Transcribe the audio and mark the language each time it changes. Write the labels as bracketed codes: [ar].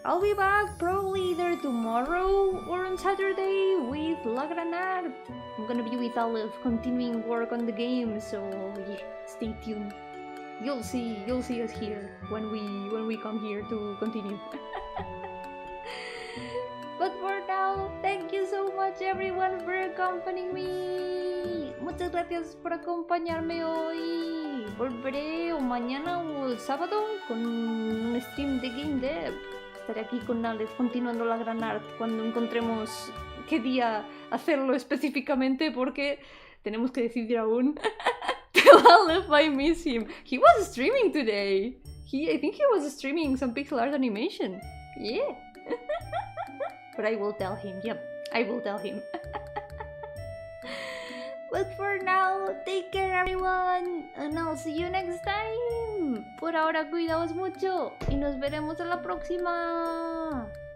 [en] I'll be back probably either tomorrow or on Saturday with La Granada. I'm gonna be with Olive continuing work on the game, so yeah, stay tuned. You'll see us here when we come here to continue. But for now, thank you so much everyone for accompanying me. [es] Muchas gracias por acompañarme hoy. Volveré o mañana o el sábado con un stream de Game Dev. Estaré aquí con Alex continuando la gran art cuando encontremos qué día hacerlo específicamente, porque tenemos que decidir aún. [en] Tell Alex I miss him. He was streaming today. I think he was streaming some pixel art animation. Yeah. But I will tell him. Yep, I will tell him. But for now, take care everyone, and I'll see you next time. [es] Por ahora, cuidaos mucho y nos veremos en la próxima.